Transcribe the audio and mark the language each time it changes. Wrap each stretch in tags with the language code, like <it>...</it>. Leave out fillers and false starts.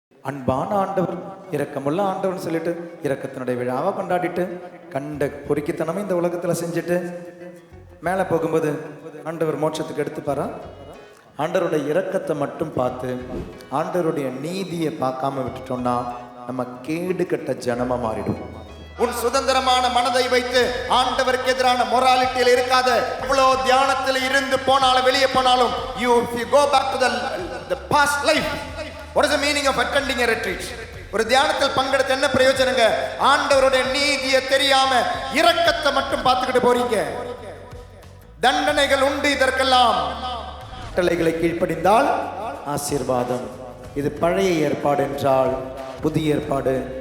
<ta>அன்பான ஆண்டவர், இரக்கமுள்ள ஆண்டவர்னு சொல்லிட்டு இரக்கத்தினுடைய விழாவை கொண்டாடிட்டு கண்ட பொறுக்கித்தனமே இந்த உலகத்தில் செஞ்சுட்டு மேலே போகும்போது ஆண்டவர் மோட்சத்துக்கு எடுத்துப்பாரா? ஆண்டவருடைய இரக்கத்தை மட்டும் பார்த்து ஆண்டவருடைய நீதியை பார்க்காம விட்டுட்டோம்னா நம்ம கேடு கட்ட ஜனமா மாறிடும். உன் சுதந்திரமான மனதை வைத்து ஆண்டவருக்கு எதிரான மொராலிட்டியில் இருக்காத. இவ்வளவு தியானத்தில் இருந்து போனாலும் வெளியே போனாலும்</ta> <en>if you go back to the past life, what is the meaning of attending a retreat?</en> <ta>ஒரு தியானத்தில் பங்கெடுத்து என்ன பிரயோஜனங்க? ஆண்டவருடைய நீதியை தெரியாம இரக்கத்தை மட்டும் பார்த்துக்கிட்டு போறீங்க. தண்டனைகள் உண்டு இதற்கெல்லாம். கட்டளைகளை கீழ்ப்படிந்தால் ஆசீர்வாதம். இது பழைய ஏற்பாடு என்றால் புதிய ஏற்பாடு.</ta>